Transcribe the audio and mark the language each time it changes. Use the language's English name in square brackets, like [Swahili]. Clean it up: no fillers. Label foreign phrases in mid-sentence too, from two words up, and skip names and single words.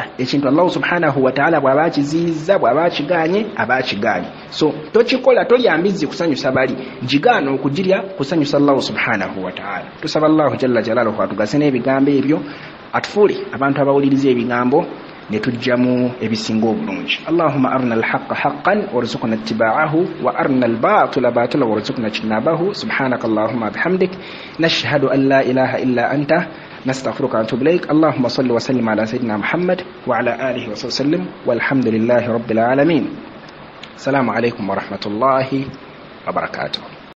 [Ganda] Ekintu [Arabic] الله سبحانه وتعالى [Ganda] bw'aba akiziyizza, bw'aba akiganye, aba akiganye. So tokikola, tolya mbizi kusanyusa bali, gigaana okugirya kusanyusa [Arabic] الله سبحانه وتعالى. [Ganda] Tusaba [Arabic] الله جل جلاله [Ganda] atugase n'ebigambo ebyo, atufuule abantu abawuliriza ebigambo netujjamu ebisinga obulungi. [Arabic] اللهم أرنا الحق حقا وارزقنا اتباعه وأرنا الباطل باطلا وارزقنا اجتنابه. سبحانك اللهم بحمدك نشهد أن لا إله إلا أنت نستغفرك ونتوب إليك. اللهم صل وسلم على سيدنا محمد وعلى آله وصحبه وسلم والحمد لله رب العالمين. السلام عليكم ورحمة الله وبركاته.